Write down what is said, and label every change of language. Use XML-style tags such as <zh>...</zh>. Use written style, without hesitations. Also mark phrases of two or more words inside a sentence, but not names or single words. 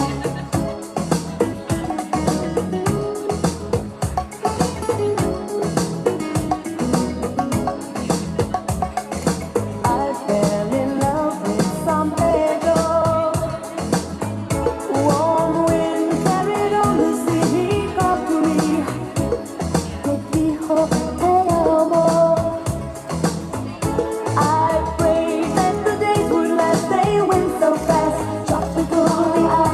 <en>I fell in love with San Pedro. Warm wind carried on the sea, he called to me.</en> <es>Me dijo, te amo.</es> <en>I prayed that the days would last, they went so fast. Tropical, the</en>